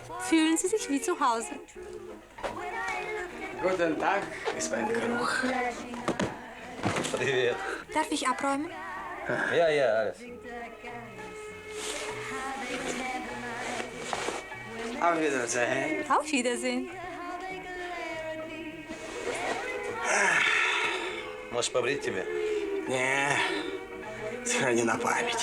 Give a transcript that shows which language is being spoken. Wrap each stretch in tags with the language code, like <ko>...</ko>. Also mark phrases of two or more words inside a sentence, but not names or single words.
<de>Fühlen Sie sich wie zu Hause. Guten Tag,</de> <ru>господин Круг. Привет.</ru> <de>Darf ich abräumen?</de> <ru>Я, Алекс.</ru> <de>Auf Wiedersehen. Auf Wiedersehen.</de> <ru>Может, побрить тебе? Не, сохрани на память.</ru>